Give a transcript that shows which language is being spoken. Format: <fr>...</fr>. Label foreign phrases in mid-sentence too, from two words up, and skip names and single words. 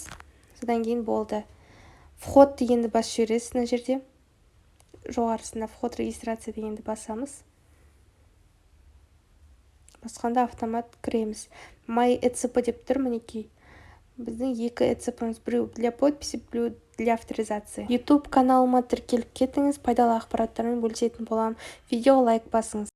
<kk>Содан кейін болды. Вход дегенді басып жібересіз мына жерде. Жоғарысында</kk> <ru>вход регистрация</ru> <kk>дегенді басамыз. Басқанда автомат кіреміз.</kk> <en>My ECP</en> <kk>деп тұр, мінекей. Біздің екі ECP-іміз, біреу</kk> <ru>для подписи,</ru> <kk>біреу</kk> <ru>для авторизации.</ru> <kk>YouTube каналыма тіркеліп кетіңіз, пайдалы ақпараттармен бөлісетін боламын. Видеоға лайк басыңыз.</kk>